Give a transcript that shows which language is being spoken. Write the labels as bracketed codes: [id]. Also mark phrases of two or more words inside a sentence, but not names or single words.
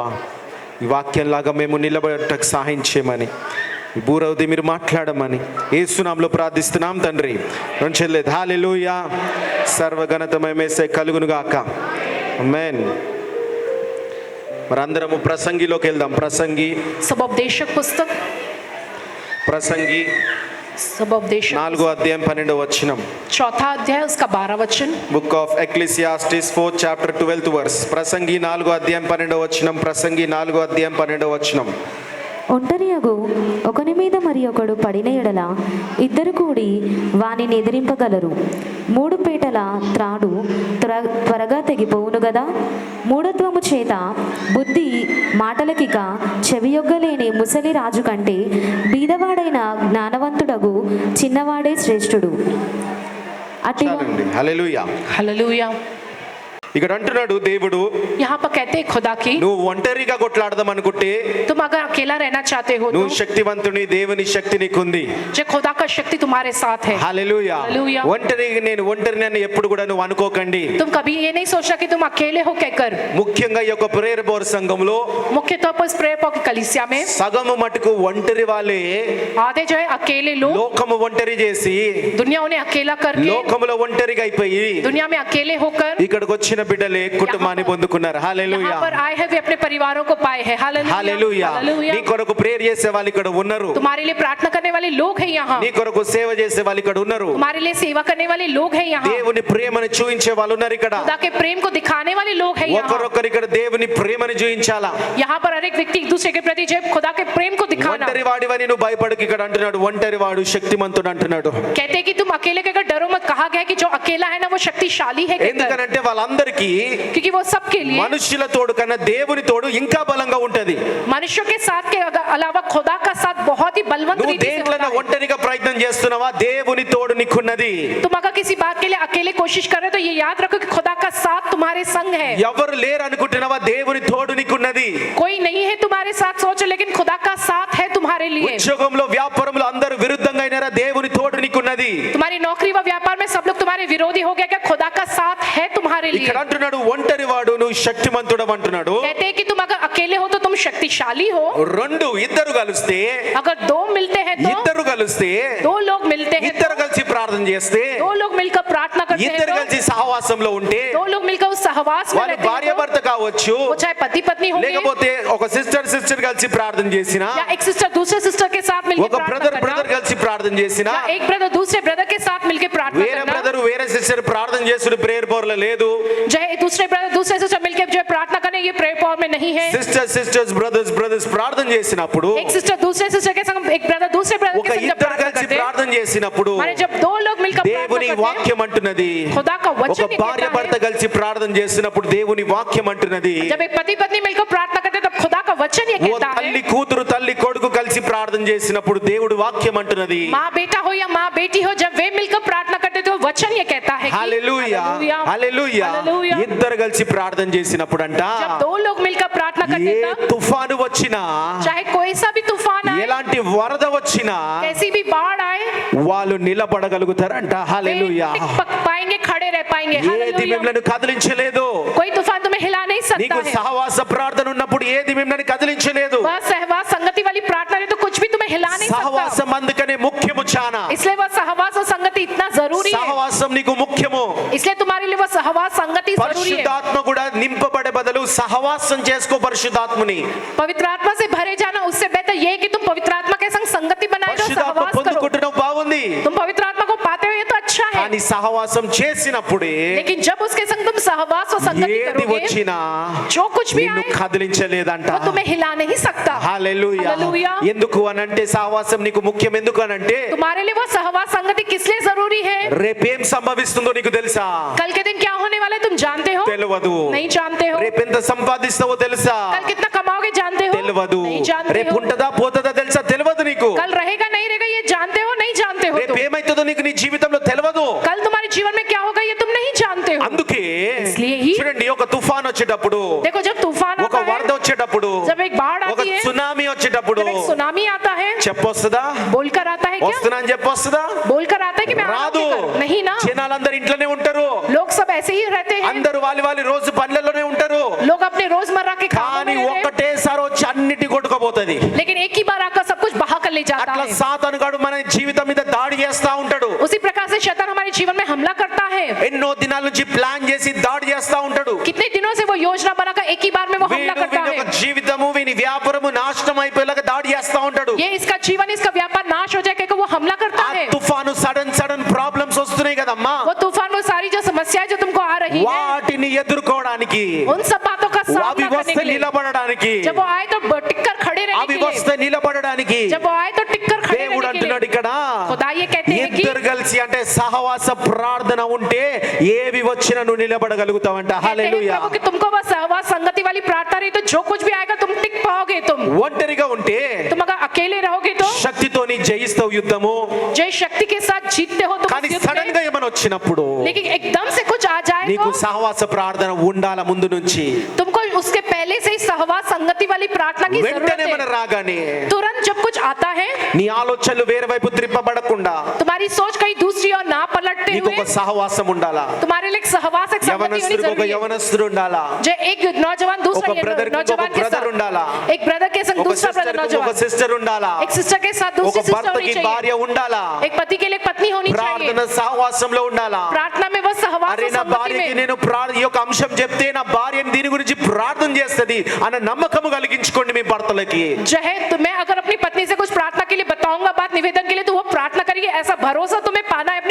[te] ఈ వాక్యంలాగా మేము నిలబడటకు సహాయం చేయమని, ఈ బూరవది మీరు మాట్లాడమని యేసు నామములో ప్రార్థిస్తున్నాం తండ్రి. రెంచెల్లేదు హల్లెలూయా. సర్వఘనతమయమేసే కలుగును గాక. ఆమేన్. మరందరము ప్రసంగిలోకి వెళ్దాం. ప్రసంగి [hi] सबोपदेशक पुस्तक, [te] ప్రసంగి [hi] सबोपदेशक [te] 4వ అధ్యాయం 12వ వచనం. [hi] चौथा अध्याय उसका 12 वचन. [en] Book of Ecclesiastes 4th chapter 12th verse. [te] ప్రసంగి 4వ అధ్యాయం 12వ వచనం. ప్రసంగి 4వ అధ్యాయం 12వ వచనం. ఒంటరియగు ఒకని మీద మరి ఒకడు పడిన ఎడల ఇద్దరు కూడి వానిని ఎదిరింపగలరు. 3 పీటల త్రాడు త్వరగా తెగిపోవును గదా. మూఢత్వము చేత బుద్ధి మాటలకిక చెవియొగ్గలేని ముసలి రాజు కంటే బీదవాడైన జ్ఞానవంతుడగు చిన్నవాడే శ్రేష్ఠుడు. అట్టి హల్లెలూయా. [hi] हालेलुया. [te] ఇక్కడ అంటున్నాడు దేవుడు, [hi] यहाँ पर कहते हैं खुदा की, [te] నువ్వు ఒంటరిగా కొట్లాడదాం అనుకుంటే, [hi] तुम अगर अकेला रहना चाहते हो [te] నువ్వు శక్తివంతుని, దేవుని శక్తి నీకుంది. [hi] जो खुदा का शक्ति तुम्हारे साथ है. [te] హల్లెలూయా. హల్లెలూయా. నేను ఒంటరిని ఎప్పుడు కూడా నువ్వు అనుకోకండి. [hi] तुम कभी ये नहीं सोचा कि तुम अकेले हो कहकर. [te] ముఖ్యంగా ఈ యొక్క ప్రేయర్ బోర్ సంఘంలో [hi] मुख्य तौर पर इस प्रेयर की कलीसिया में [te] సగము మటుకు ఒంటరి వాళ్ళే [hi] आधे जो है अकेले लोग, [te] లోకము ఒంటరి చేసి, [hi] दुनिया उन्हें अकेला करके, [te] లోకములో ఒంటరిగా అయిపోయి [hi] दुनिया में अकेले होकर [te] ఇక్కడికి వచ్చిన బిడ్డలే కుటుంబాన్ని పొందుకున్నారు. హల్లెలూయా. [hi] यहाँ पर आए हैं वे अपने परिवारों को पाए हैं. [te] హల్లెలూయా. [hi] हालेलुया. [te] నీ కొరకు ప్రేయర్ చేసే వాళ్ళు ఇక్కడ ఉన్నారు. [hi] तुम्हारे लिए प्रार्थना करने वाले लोग हैं यहाँ. [te] నీ కొరకు సేవ చేసే వాళ్ళు ఇక్కడ ఉన్నారు. [hi] तुम्हारे लिए सेवा करने वाले लोग हैं यहाँ. [te] దేవుని ప్రేమను చూపించే వాళ్ళు ఉన్నారు ఇక్కడ. [hi] खुदा के प्रेम को दिखाने वाले लोग हैं यहाँ. [te] ఒకరొకరు ఇక్కడ దేవుని ప్రేమను చూపించాలా. [hi] यहाँ पर हर एक व्यक्ति एक दूसरे के प्रति जब खुदा के प्रेम को दिखाना. [te] ఒంటరి వాడివని నువ్వు భయపడకు. ఇక్కడ అంటున్నాడు ఒంటరి వాడు శక్తిమంతుడు అంటున్నాడు. [hi] कहते हैं कि तुम अकेले के अगर डरो मत. कहा गया है कि जो अकेला है ना वो शक्तिशाली है. [te] ఎందుకనంటే వాళ్ళందరికీ [hi] क्योंकि वो सबके लिए [te] మనుషుల తోడు కన్నా దేవుని తోడు ఇంకా బలంగా ఉంటది. [hi] मनुष्यों के साथ के अलावा खुदा का साथ बहुत ही बलवंत [te] నువ్వు [hi] रीति से [te] దేంట్లో [hi] होता है. [te] ఒంటరిగా ప్రయత్నం చేస్తున్నావా, దేవుని తోడు నీకున్నది. [hi] तुम अगर किसी बात के लिए अकेले कोशिश कर रहे हो तो ये याद रखो कि खुदा का साथ तुम्हारे संग है. [te] ఎవరు లేరు అనుకుంటున్నావా, దేవుని తోడు నీకున్నది. [hi] कोई नहीं है तुम्हारे साथ सोचो, लेकिन खुदा का साथ है तुम्हारे लिए. [te] ఉద్యోగంలో వ్యాపారంలో అందరూ విరుద్ధంగా అయినారా, దేవుని తోడు నీకున్నది. [hi] तुम्हारी नौकरी व व्यापार में सब लोग तुम्हारे विरोधी हो गया, क्या खुदा का साथ है तुम्हारे लिए. [te] ఇక్కడ అంటున్నాడు ఒంటరి వాడు నువ్వు శక్తిమంతుడు అంటున్నాడు. [hi] कहते हैं कि तुम अगर अकेले हो तो तुम शक्तिशाली हो. [te] ఇద్దరు కలిస్తే, [hi] अगर दो मिलते हैं तो, [te] ఇద్దరు కలిస్తే, [hi] दो लोग मिलते हैं [te] ఇద్దరు కలిసి ప్రార్థన చేస్తే, [hi] दो लोग मिलकर प्रार्थना करते हैं [te] ఇద్దరు [hi] तो, [te] కలిసి సహవాసంలో ఉంటే, [hi] दो लोग मिलकर उस सहवास में [te] వాళ్ళు [hi] रहते [te] భార్య [hi] हैं तो, [te] భర్త కావచ్చు, [hi] वो चाहे पति पत्नी होंगे, [te] లేకపోతే ఒక సిస్టర్ కలిసి ప్రార్థన చేసినా, [hi] या एक सिस्टर दूसरे सिस्टर के साथ मिलकर [te] ఒక [hi] प्रार्थना [te] బ్రదర్ [hi] करना, [te] కలిసి ప్రార్థన చేసినా, [hi] या एक ब्रदर दूसरे ब्रदर के साथ मिलकर प्रार्थना [te] వేరే [hi] करना, [te] బ్రదర్ వేరే సిస్టర్ ప్రార్థన చేస్తున్న ప్రేయర్ బోర్లో లేదు. [hi] जो है दूसरे ब्रदर दूसरे सिस्टर मिलकर जो है प्रार्थना करने ये प्रेयर पॉवर में नहीं है. [en] sisters brothers [te] ప్రార్థన చేసినప్పుడు, [hi] एक सिस्टर दूसरे सिस्टर के संग, एक ब्रदर दूसरे ब्रदर [te] ఒక [hi] के संग जब [te] ఇద్దరు [hi] प्रार्थना [te] కలిసి [hi] करते हैं, [te] ప్రార్థన చేసినప్పుడు, [hi] माने जब दो लोग मिलकर [te] దేవుని [hi] प्रार्थना करते [te] వాక్యం అంటున్నది, [hi] हैं, खुदा का [te] ఒక [hi] वचन ये [te] భార్య [hi] कहता [te] భర్త [hi] है, [te] కలిసి ప్రార్థన చేసినప్పుడు దేవుని వాక్యం అంటున్నది, [hi] जब एक पति पत्नी मिलकर प्रार्थना करते हैं तब खुदा का वचन ये [te] ఓ [hi] कहता [te] తల్లి [hi] है, [te] కూతురు తల్లి కొడుకు కలిసి ప్రార్థన చేసినప్పుడు దేవుడి వాక్యం అంటున్నది. [hi] माँ बेटा हो या माँ बेटी हो, जब वे मिलकर प्रार्थना करते तो वचन ये कहता है कि [te] హల్లెలూయా [hi] हालेलुया, [te] హల్లెలూయా. [hi] हालेलुया. [te] ఇద్దరు కలిసి ప్రార్థన చేసినప్పుడు అంట, [hi] जब दो लोग मिलकर प्रार्थना करते [te] ఏ [hi] हैं तब, [te] తుఫాను వచ్చినా, [hi] चाहे कोई सा भी तूफान आए, [te] ఎలాంటి వరద వచ్చినా [hi] कैसी भी बाढ़ आए, [te] వాళ్ళు నిలబడగలుగుతారంట. హల్లెలూయా. [hi] टिक पाएंगे, खड़े रह पाएंगे. [te] ఏది [hi] हालेलुया. [te] మిమ్మల్ని కదిలించలేదు. [hi] कोई तूफान तुम्हें हिला नहीं सकता [te] నీకు [hi] है. [te] సహవాస ప్రార్థన ఉన్నప్పుడు ఏది మిమ్మల్ని కదిలించలేదు. [hi] वह सहवास संगति वाली प्रार्थना है तो कुछ भी तुम्हें हिला नहीं सकता. [te] సహవాసం అందుకనే ముఖ్యము చానా. [hi] इसलिए वह सहवास और संगति इतना जरूरी है. [te] సహవాసం నీకు ముఖ్యము. [hi] इसलिए तुम्हारे लिए वह सहवास संगति जरूरी है. [te] పరిశుద్ధాత్మ కూడా నింపబడే బదులు సహవాసం చేసుకో పరిశుద్ధాత్మని. [hi] पवित्र आत्मा से भरे जाना उससे बेहतर यह है कि तुम पवित्र आत्मा के संग संगति बनाए रहो, [te] పరిశుద్ధాత్మ [hi] सहवास करो. [te] పొందుకుంటున్నావు, బాగుంది. [hi] तुम पवित्र आत्मा को पाते हो ये तो अच्छा है, [te] కానీ సహవాసం చేసినప్పుడే [hi] लेकिन जब उसके संग तुम सहवास और संगति [te] ఏది [hi] करोगे, [te] వచ్చినా [hi] जो कुछ भी [te] నిన్ను [hi] आए [te] కదిలించలేదంట. [hi] वो तुम्हें हिला नहीं सकता। [te] హల్లెలూయా. హల్లెలూయా. ఎందుకు అనంటే సహవాసం నీకు ముఖ్యం. ఎందుకు అనంటే [hi] तुम्हारे लिए वो सहवास संगति किस लिए जरूरी है? [te] రేపేం సంభవిస్తుందో నీకు తెలుసా? [hi] कल के दिन क्या होने वाला है तुम जानते हो? [te] తెలియదు. [hi] नहीं जानते हो। [te] రేపెంత సంపాదిస్తావో తెలుసా? [hi] कल कितना कमाओगे जानते हो? [te] తెలియదు. [hi] नहीं जानते [te] రేపు [hi] हो। [te] ఉంటదా పోతదా తెలుసా? తెలియదు నీకు. [hi] कल रहेगा नहीं रहेगा ये जानते हो? नहीं जानते हो [te] రేపు [hi] तुम। [te] ఏమైతుందో నీకు నీ జీవితంలో తెలియదు. [hi] कल तुम्हारे जीवन में क्या होगा ये तुम नहीं जानते हो। [te] అందుకే [hi] इसलिए ही [te] చూడండి, ఒక తుఫాన్ వచ్చేటప్పుడు, [hi] देखो जब तूफान [te] ఒక [hi] आता [te] వరద [hi] है, [te] వచ్చేటప్పుడు, [hi] जब एक बाढ़ [te] ఒక [hi] आती है, [te] సునామీ వచ్చేటప్పుడు [hi] जब एक सुनामी आता है, [te] చెప్పొస్తుందా? [hi] बोलकर आता है क्या? [te] వస్తున్నా అని చెప్పొస్తుందా? [hi] बोलकर आता है कि मैं आ रहा [te] రాదు. [hi] हूं घर? नहीं ना। [te] జనాలందరూ ఇంట్లోనే ఉంటారు. [hi] लोग सब ऐसे ही रहते हैं, [te] అందరూ వాళ్ళ రోజు పనులలోనే ఉంటారు. [hi] लोग अपने रोजमर्रा के कामों [te] కానీ [hi] में रह रहे हैं, [te] ఒక్కటేసారి వచ్చి అన్నిటి కొట్టుకుపోతది. [hi] लेकिन एक ही बार आकर सब कुछ बहा कर ले जाता [te] అట్లా [hi] है। [te] సాతానుగాడు మన జీవితం మీద దాడి చేస్తా ఉంటాడు. [hi] उसी प्रकार से शैतान हमारे जीवन में हमला करता है। [te] ఎన్నో దినాల నుంచి ప్లాన్ చేసి దాడి చేస్తా ఉంటాడు. [hi] कितने दिनों से वो योजना बनाकर एक ही बार में वो हमला करता [te] వీని [hi] है। [te] ఒక జీవితము వీని వ్యాపారము నాశనం అయిపోయేలాగా దాడి చేస్తా ఉంటాడు. [hi] ये इसका जीवन इसका व्यापार नाश हो जाए कहकर वो हमला करता [te] ఆ [hi] है। [te] తుఫాను [en] sudden problems [te] వస్తున్నాయి కదమ్మా. [hi] वो तूफान वो सारी जो समस्याएं जो तुमको आ रही है, [te] వాటిని ఎదుర్కోవడానికి, [hi] उन सब बातों का [te] అవి [hi] सामना करने [te] వస్తే [hi] के लिए, [te] నిలబడడానికి, [hi] जब वो आए तो टिककर खड़े रहने [te] అవి [hi] के लिए, [te] వస్తే నిలబడడానికి [hi] जब वो आए तो टिककर खड़े [te] దేవుడు [hi] रहने के [te] అంటున్నాడు [hi] लिए। [te] ఇక్కడ, [hi] खुदा ये कहते हैं कि [te] ఇద్దరు కలిసి అంటే సహవాస ప్రార్థన ఉంటే ఏవి వచ్చినా నువ్వు నిలబడగలుగుతావంట. [hi] कहते हैं [te] హల్లెలూయా. [hi] प्रभु कि तुमको वो सहवास संगति वाली प्रार्थना रही तो जो कुछ भी आएगा तुम टिक पाओगे। तुम [te] ఒంటరిగా ఉంటే [hi] तुम अगर अकेले रहोगे तो [te] శక్తితోని జయిస్తావు యుద్ధము. [hi] जय शक्ति के साथ जीतते हो तुम [te] కానీ [hi] उस युद्ध [te] సడన్ [hi] में। [te] గా ఏమైనా వచ్చినప్పుడు [hi] लेकिन एकदम से कुछ आ जाए [te] నీకు [hi] तो [te] సహవాస ప్రార్థన ఉండాల ముందు నుంచి. [hi] तुमको उसके पहले से ही सहवास संगति वाली प्रार्थना की जरूरत [te] వెంటనే మన [hi] है। [te] రాగానే [hi] तुरंत जब कुछ आता है [te] నీ ఆలోచనలు వేరే వైపు త్రిప్పబడకుండా [hi] तुम्हारी सोच कहीं दूसरी और ना पलटते [te] నీకు [hi] हुए [te] ఒక సహవాసం ఉండాలా. [hi] तुम्हारे लिए एक सहवास एक संगति होनी [te] యవనస్తుడికి ఒక [hi] जरूरी है। [te] యవనస్తుడు ఉండాలా. [hi] जो एक नौजवान दूसरा [te] ఒక బ్రదర్ కి ఒక [hi] नौजवान के [te] బ్రదర్ ఉండాలా. [hi] साथ एक ब्रदर के संग [te] ఒక [hi] दूसरा [te] సిస్టర్ [hi] ब्रदर [te] కి ఒక [hi] नौजवान [te] సిస్టర్ ఉండాలా. [hi] एक सिस्टर के साथ [te] ఒక [hi] दूसरी सिस्टर होनी [te] భర్తకి భార్య [hi] चाहिए। [te] ఉండాలా. [hi] एक पति के लिए एक पत्नी होनी [te] ప్రార్థన [hi] चाहिए। [te] సహవాసంలో ఉండాలా. [hi] प्रार्थना में वो सहवास [te] అరే [hi] और [te] నా [hi] संगति [te] భార్యకి [hi] में [te] నేను ఈ యొక్క అంశం చెప్తే నా భార్యని దీని గురించి ప్రార్థన చేస్తది అన్న నమ్మకము కలిగించుకోండి మీ భర్తలకి. [hi] जो है तो मैं अगर अपनी पत्नी से कुछ प्रार्थना के लिए बताऊंगा बात निवेदन के लिए तो वो प्रार्थना करेगी, ऐसा भरोसा तुम्हें पाना है अपनी